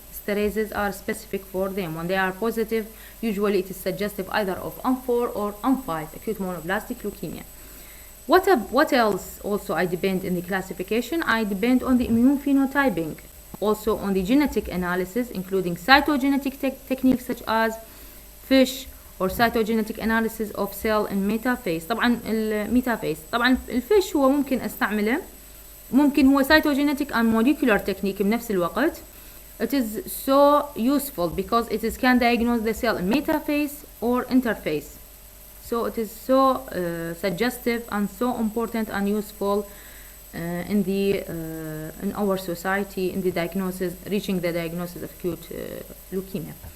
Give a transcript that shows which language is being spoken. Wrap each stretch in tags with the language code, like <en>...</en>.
<en>Esterases are specific for them. When they are positive, usually it is suggestive either of M4 or M5, acute monoblastic leukemia. What else also I depend in the classification? I depend on the immune phenotyping. Also on the genetic analysis, including cytogenetic techniques such as FISH or cytogenetic analysis of cell in metaphase.</en> <ar>طبعا الميتافيز، طبعا الفيش هو ممكن استعمله، ممكن هو</ar> <en>cytogenetic and molecular technique</en> <ar>بنفس الوقت.</ar> <en>It is so useful because it can diagnose the cell in metaphase or interphase. So it is so suggestive and so important and useful in our society in the diagnosis, reaching the diagnosis of acute leukemia.</en>